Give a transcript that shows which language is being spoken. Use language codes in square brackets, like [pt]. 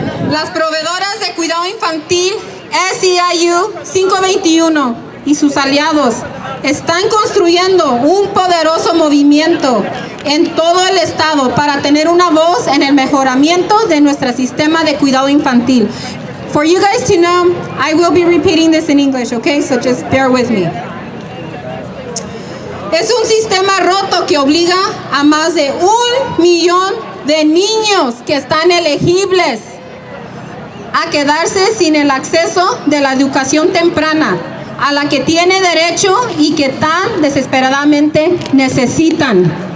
[es] Las proveedoras de cuidado infantil SEIU 521 y sus aliados están construyendo un poderoso movimiento en todo el estado para tener una voz en el mejoramiento de nuestro sistema de cuidado infantil. [en] For you guys to know, I will be repeating this in English, okay? So just bear with me. [es] Es un sistema roto que obliga a más de 1 millón de niños que están elegibles a quedarse sin el acceso de la educación temprana a la que tiene derecho y que tan desesperadamente necesitan.